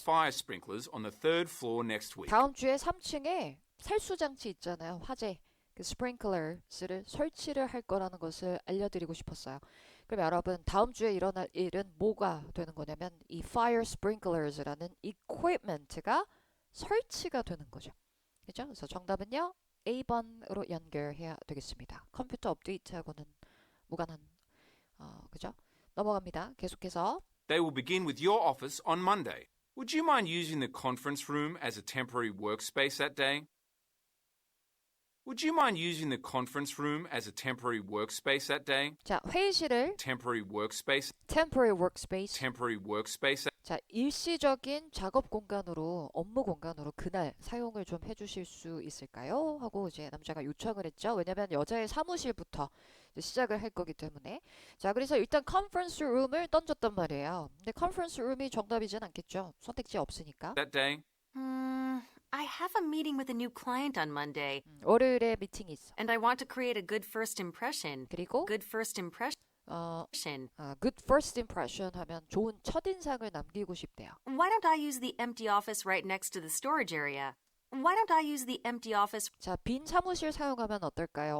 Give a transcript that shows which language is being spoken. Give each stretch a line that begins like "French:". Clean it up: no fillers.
English: Fire sprinklers on the third floor next week.
Korean: 다음 주에 3층에 살수 장치 있잖아요. 화재. 그 스프링클러스를 설치를 할 거라는 것을 알려드리고 싶었어요. 그럼 여러분 다음 주에 일어날 일은 뭐가 되는 거냐면 이 fire sprinklers라는 equipment가 설치가 되는 거죠. 그죠? 그래서 정답은요. A번으로 연결해야 되겠습니다. 컴퓨터 업데이트하고는 무관한 그죠? 넘어갑니다. 계속해서
English: They will begin with your office on Monday. Would you mind using the conference room as a temporary workspace that day? Would you mind using the conference room as a temporary workspace that day?
Korean: 자, 회의실을
English: Temporary workspace. temporary workspace. Temporary workspace.
Korean: 자, 일시적인 작업 공간으로, 업무 공간으로 그날 사용을 좀 해주실 수 있을까요? 하고 이제 남자가 요청을 했죠. 왜냐면 여자의 사무실부터 이제 시작을 할 거기 때문에. 자, 그래서 일단 컨퍼런스 룸을 던졌단 말이에요. 근데 컨퍼런스 룸이 정답이진 않겠죠. 선택지 없으니까.
English: That day. I have a meeting with a new client on Monday,
Korean: 월요일에 미팅이 있어.
English: and I want to create a good first impression.
Korean: 그리고
English: Good first impression. good first impression
Korean: 하면 좋은 첫인상을 남기고 싶대요.
English: Why don't I use the empty office right next to the storage area? Why don't I use the empty office
Korean: 자, 빈 사무실 사용하면 어떨까요?